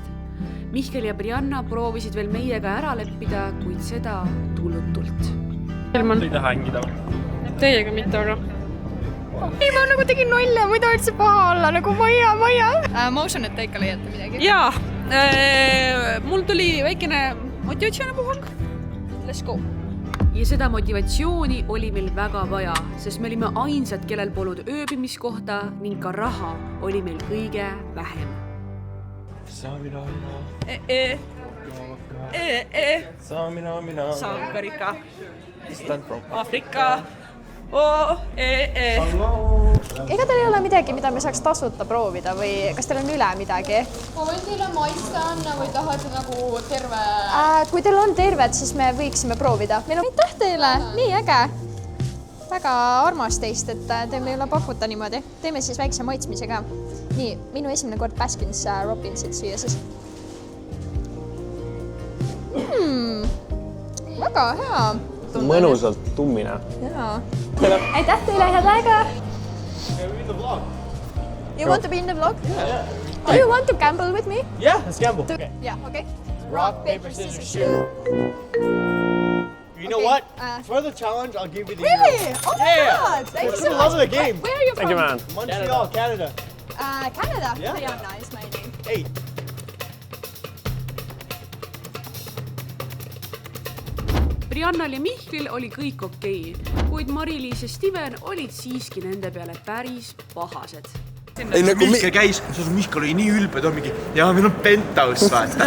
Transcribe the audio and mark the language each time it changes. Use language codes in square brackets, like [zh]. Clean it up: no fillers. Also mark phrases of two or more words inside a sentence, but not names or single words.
[et] Mihkel ja Brianna proovisid veel meiega ära leppida, kuid seda tulutult. Te ei taha hängida või? Teiega mitte, aga... Ei, ma nagu tegin nolle, ma ei taha üldse paha olla, nagu Maia. Ma usun, et te ikka leiate midagi. Jaa, mul tuli väikene motivatsioonipuhang. [en] Let's go. [et] Ja seda motivatsiooni oli meil väga vaja, sest me olime ainsad, kellel polnud ööbimiskohta ning ka raha oli meil kõige vähem. Sankarika. [en] Stand from Afrika. [et] Ega teil ei ole midagi, mida me saaks tasuta proovida või kas teil on üle midagi? Ma võin teile maitsta anna või tahate nagu terve... Kui teil on terved, siis me võiksime proovida. Meil on aitäh teile, nii äge. Väga armas teist, et te meile pakuta niimoodi. Teeme siis väikse maitsmise ka. Nii, minu esimene kord Baskins Robbinsit süüa siis. Väga hea. Mõnusalt tummine. Jaa. Aitäh teile, head aega! [en] You want to be in the vlog? Yeah. Do you want to gamble with me? Yeah, let's gamble. Yeah, okay. Rock, paper, scissors, shoot. You know what? For the challenge, I'll give you the Really? euro. Oh my God! Thank you so much. Love of the game. Where are you from? Thank you, man. Montreal, Canada. Canada? Yeah. Nice, my name. 8. [et] Briannal ja Mihklil oli kõik okei, kuid Mari-Liis ja Steven olid siiski nende peale päris pahased. Mihkel käis, Mihkel oli nii ülbe, ta mingi, jaa, meil on penthouse, vaata.